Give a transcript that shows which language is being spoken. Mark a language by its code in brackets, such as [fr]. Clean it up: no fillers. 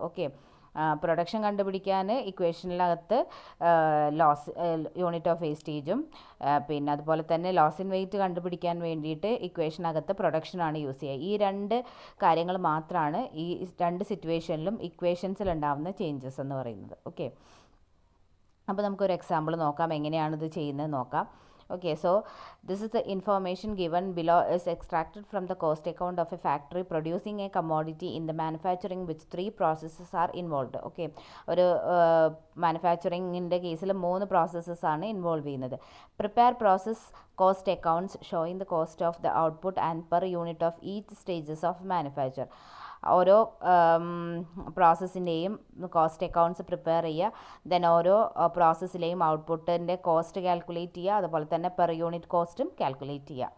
[ml] Okay, production കണ്ടുപിടിക്കാൻ ഇക്വേഷനിലകത്ത് loss unit of വേസ്റ്റേജും പിന്നെ അതുപോലെ തന്നെ ലോസ് ഇൻ വെയിറ്റ് കണ്ടുപിടിക്കാൻ വേണ്ടിയിട്ട് ഇക്വേഷനകത്ത് പ്രൊഡക്ഷനാണ് യൂസ് ചെയ്യുക. ഈ രണ്ട് കാര്യങ്ങൾ മാത്രമാണ് ഈ രണ്ട് സിറ്റുവേഷനിലും ഇക്വേഷൻസിൽ ഉണ്ടാകുന്ന ചേഞ്ചസ് എന്ന് പറയുന്നത്. ഓക്കെ, അപ്പോൾ നമുക്കൊരു എക്സാമ്പിൾ നോക്കാം, എങ്ങനെയാണിത് ചെയ്യുന്നത് നോക്കാം. [en] Okay, so this is the information given below is extracted from the cost account of a factory producing a commodity in the manufacturing which 3 processes are involved. [ml] Okay, ഒരു മാനുഫാക്ചറിങ്ങിൻ്റെ കേസിൽ 3 processes ആണ് involve ചെയ്യുന്നത്. [en] Prepare process cost accounts showing the cost of the output and per unit of each stages of manufacture. [ml] ഓരോ പ്രോസസ്സിൻ്റെയും cost accounts prepare ചെയ്യുക, then ഓരോ പ്രോസസ്സിലെയും ഔട്ട്പുട്ടിൻ്റെ cost calculate ചെയ്യുക, അതുപോലെ തന്നെ പെർ യൂണിറ്റ് കോസ്റ്റും കാൽക്കുലേറ്റ് ചെയ്യുക.